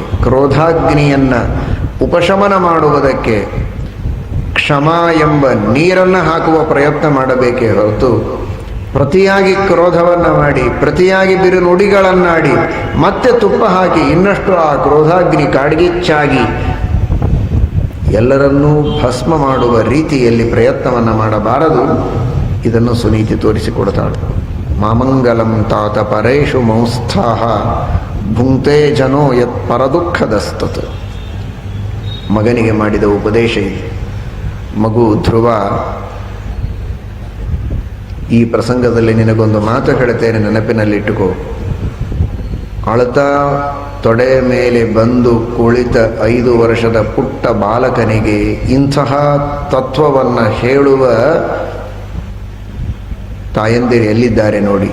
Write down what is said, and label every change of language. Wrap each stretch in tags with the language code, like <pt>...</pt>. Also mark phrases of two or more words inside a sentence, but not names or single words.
<kn>ಕ್ರೋಧಾಗ್ನಿಯನ್ನು ಉಪಶಮನ ಮಾಡುವುದಕ್ಕೆ ಕ್ಷಮ ಎಂಬ ನೀರನ್ನು ಹಾಕುವ ಪ್ರಯತ್ನ ಮಾಡಬೇಕೇ ಹೊರತು ಪ್ರತಿಯಾಗಿ ಕ್ರೋಧವನ್ನು ಮಾಡಿ ಪ್ರತಿಯಾಗಿ ಬಿರು ನುಡಿಗಳನ್ನಾಡಿ ಮತ್ತೆ ತುಪ್ಪ ಹಾಕಿ ಇನ್ನಷ್ಟು ಆ ಕ್ರೋಧಾಗ್ನಿ ಕಾಡ್ಗಿಚ್ಚಾಗಿ ಎಲ್ಲರನ್ನೂ ಭಸ್ಮ ಮಾಡುವ ರೀತಿಯಲ್ಲಿ ಪ್ರಯತ್ನವನ್ನು ಮಾಡಬಾರದು. ಇದನ್ನು ಸುನೀತಿ ತೋರಿಸಿಕೊಡ್ತಾಳೆ.</kn> <sa>ಮಾಮಂಗಲಂ ತಾತ ಪರೇಶು ಮೌಸ್ಥಾಹ ಭುಂಕ್ತೆ ಜನೋ ಯತ್ ಪರದುಃಖದಸ್ತತ್.</sa> <kn>ಮಗನಿಗೆ ಮಾಡಿದ ಉಪದೇಶ ಇದೆ. ಮಗು ಧ್ರುವ, ಈ ಪ್ರಸಂಗದಲ್ಲಿ ನಿನಗೊಂದು ಮಾತು ಹೇಳ್ತೇನೆ, ನೆನಪಿನಲ್ಲಿಟ್ಟುಕೋ. ಅಳತಾ ತೊಡೆ ಮೇಲೆ ಬಂದು ಕುಳಿತ 5 ವರ್ಷದ ಪುಟ್ಟ ಬಾಲಕನಿಗೆ ಇಂತಹ ತತ್ವವನ್ನು ಹೇಳುವ ತಾಯಂದಿರು ಎಲ್ಲಿದ್ದಾರೆ ನೋಡಿ.</kn>